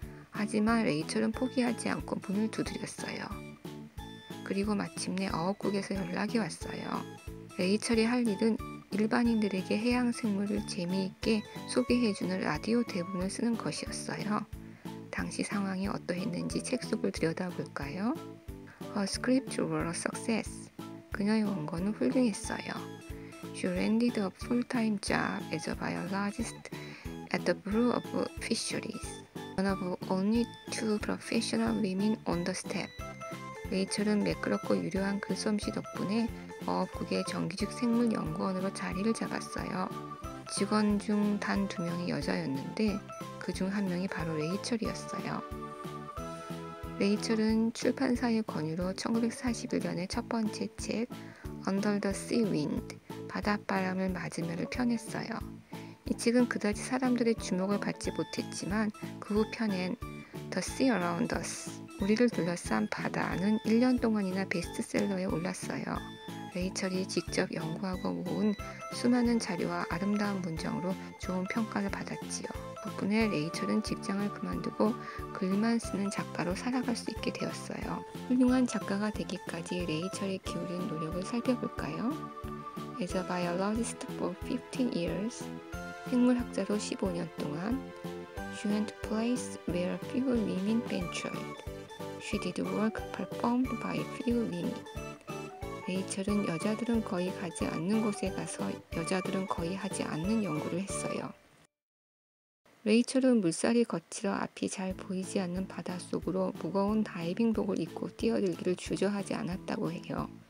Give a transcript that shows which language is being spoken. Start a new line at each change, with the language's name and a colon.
Korean: 하지만 레이첼은 포기하지 않고 문을 두드렸어요. 그리고 마침내 어업국에서 연락이 왔어요. 레이첼이 할 일은 일반인들에게 해양 생물을 재미있게 소개해주는 라디오 대본을 쓰는 것이었어요. 당시 상황이 어떠했는지 책 속을 들여다볼까요?
English: Her script were a success.
Korean: 그녀의 원고는 훌륭했어요.
English: She landed a full-time job as a biologist at the Bureau of Fisheries. One of only 2 professional women on the staff.
Korean: 레이첼은 매끄럽고 유려한 글솜씨 덕분에 어업국의 정규직 생물연구원으로 자리를 잡았어요. 직원 중 단 2명이 여자였는데 그 중 1명이 바로 레이첼이었어요. 레이첼은 출판사의 권유로 1941년에 첫 번째 책 Under the Sea Wind, 바닷바람을 맞으며를 펴냈어요. 이 책은 그다지 사람들의 주목을 받지 못했지만 그 후 펴낸 The Sea Around Us, 우리를 둘러싼 바다는 1년 동안이나 베스트셀러에 올랐어요. 레이첼이 직접 연구하고 모은 수많은 자료와 아름다운 문장으로 좋은 평가를 받았지요. 덕분에 레이첼은 직장을 그만두고 글만 쓰는 작가로 살아갈 수 있게 되었어요. 훌륭한 작가가 되기까지 레이첼이 기울인 노력을 살펴볼까요?
English: As a biologist for 15 years, 생물학자로 15년 동안, she went to places where few women ventured. She did work performed by few women.
Korean: 레이첼은 여자들은 거의 가지 않는 곳에 가서 여자들은 거의 하지 않는 연구를 했어요. 레이첼은 물살이 거칠어 앞이 잘 보이지 않는 바닷속으로 무거운 다이빙복을 입고 뛰어들기를 주저하지 않았다고 해요.